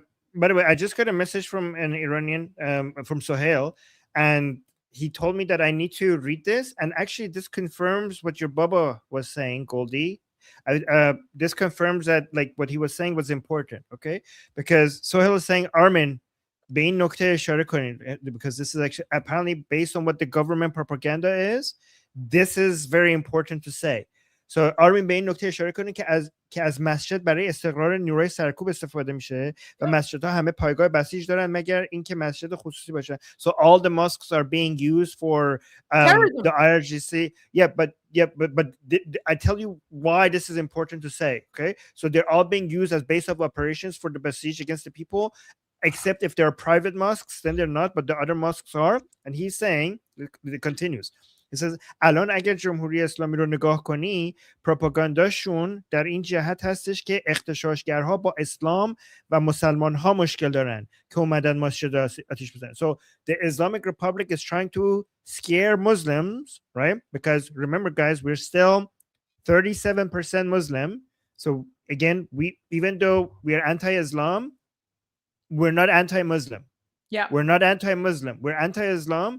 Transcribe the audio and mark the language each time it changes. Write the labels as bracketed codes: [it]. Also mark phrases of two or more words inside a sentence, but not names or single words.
[en] By the way, I just got a message from an Iranian, from Sohail, and he told me that I need to read this. And actually, this confirms what your Baba was saying, Goldie. This confirms that like what he was saying was important. Okay, because Sohail is saying, [fa] Armin, به این نکته اشاره کنید, [en] because this is actually apparently based on what the government propaganda is. This is very important to say. [fa] So آرمین به این نکته اشاره کنید که از مسجد برای استقرار نیروی سرکوب استفاده میشه و مسجدها همه پایگاه بسیج دارن مگر اینکه مسجد خصوصی باشه. [en] So all the mosques are being used for the IRGC. But I tell you why this is important to say. Okay, so they're all being used as base of operations for the besieged against the people, except if they're private mosques, then they're not, but the other mosques are. And he's saying, it continues. He says, [fa] الان اگر جمهوری اسلامی رو نگاه کنی پروپاگانداشون در این جهت هستش که اغتشاشگرها با اسلام و مسلمان ها مشکل دارن که اومدن مسجد آتیش بزنن. [en] So the Islamic Republic is trying to scare Muslims, right? Because remember guys, we're still 37% Muslim. So again, even though we are anti-Islam, we're not anti-Muslim. Yeah. We're not anti-Muslim. We're anti-Islam.